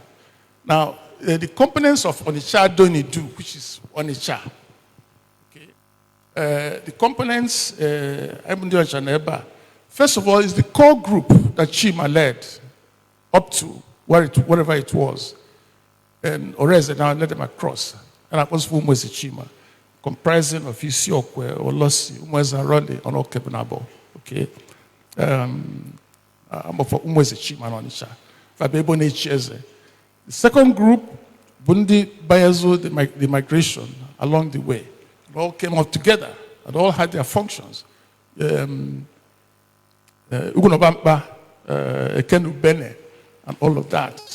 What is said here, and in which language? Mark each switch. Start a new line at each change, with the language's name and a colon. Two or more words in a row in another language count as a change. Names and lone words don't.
English: Now, the components of Onitsha Donidu, which is Onitsha, the components, first of all, is the core group that Chima led up to wherever it was. And Oreze now led them across. And that was Umwezi Chima, comprising of Isiokwe, Olosi, Umwezi Arole, and Okebunabo. Okay? Umwezi Chima and Onitsha. The second group, Bundi Bayazo, the migration along the way. It all came up together. It all had their functions. Ugunobamba, Ekenu Bene, and all of that.